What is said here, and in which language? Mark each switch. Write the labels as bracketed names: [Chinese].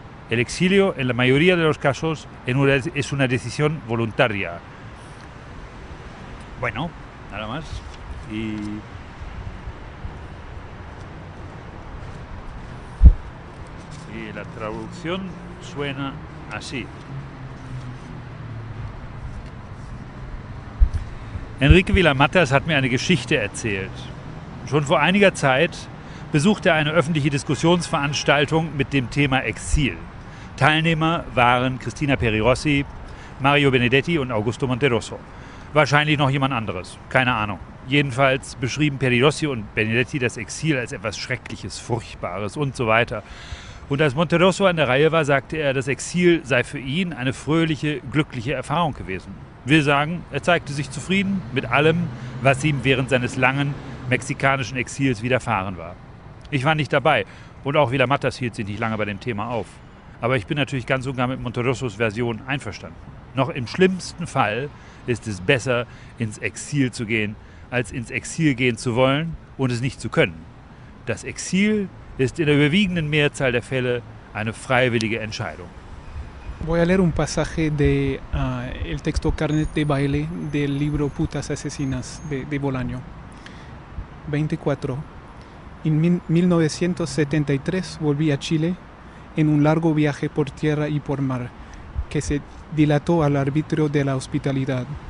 [Spanish] El exilio, en la mayoría de los casos, es una decisión voluntaria. Bueno, nada más. Y la traducción suena así. [German] Enrique Vila-Matas hat mir eine Geschichte erzählt. Schon vor einiger Zeit besuchte er eine öffentliche Diskussionsveranstaltung mit dem Thema Exil. Teilnehmer waren Cristina Peri Rossi, Mario Benedetti und Augusto Monterroso. Wahrscheinlich noch jemand anderes, keine Ahnung. Jedenfalls beschrieben Peri Rossi und Benedetti das Exil als etwas Schreckliches, Furchtbares und so weiter. Und als Monterroso an der Reihe war, sagte er, das Exil sei für ihn eine fröhliche, glückliche Erfahrung gewesen. Will sagen, er zeigte sich zufrieden mit allem, was ihm während seines langen mexikanischen Exils widerfahren war. Ich war nicht dabei und auch Vila-Matas hielt sich nicht lange bei dem Thema auf. Aber ich bin natürlich ganz und gar mit Monterrosos Version einverstanden. Noch im schlimmsten Fall ist es besser, ins Exil zu gehen, als ins Exil gehen zu wollen und es nicht zu können. Das Exil ist in der überwiegenden Mehrzahl der Fälle eine freiwillige Entscheidung. [Spanish] Voy a leer un pasaje de el texto Carnet de Baile del libro Putas Asesinas de Bolaño. 24. En 1973 volví a Chile en un largo viaje por tierra y por mar, que se dilató al arbitrio de la hospitalidad.